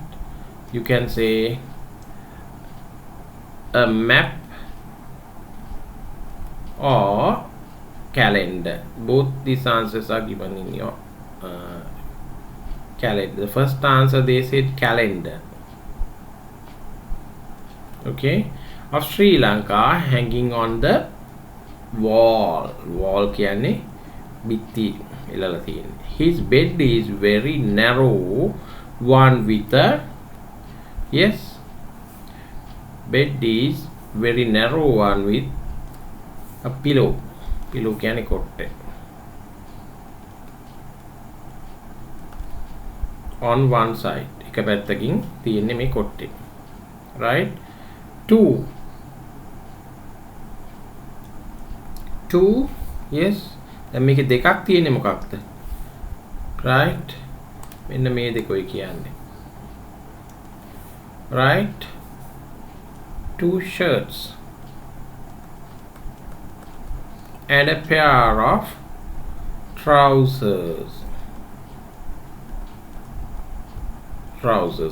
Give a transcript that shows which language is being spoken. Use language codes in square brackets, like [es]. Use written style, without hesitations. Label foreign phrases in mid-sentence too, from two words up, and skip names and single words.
[en] You can say a map or calendar. Both these answers are given in your calendar. The first answer they said calendar. Okay, of Sri Lanka hanging on the wall. [si] Wall කියන්නේ බිත්ති එලලා තියෙන්නේ. [en] His bed is very narrow one with a yes, bed is very narrow one with a pillow. [si] Pillow කියන්නේ කොට්ටේ. [en] On one side. [si] එක පැත්තකින් තියෙන්නේ මේ කොට්ටේ. [en] Right? Two. Yes. [si] දැන් මේකේ දෙකක් තියෙන්නේ මොකක්ද? Right? මෙන්න මේ දෙකයි කියන්නේ. [en] Right? Two shirts and a pair of trousers. Trousers.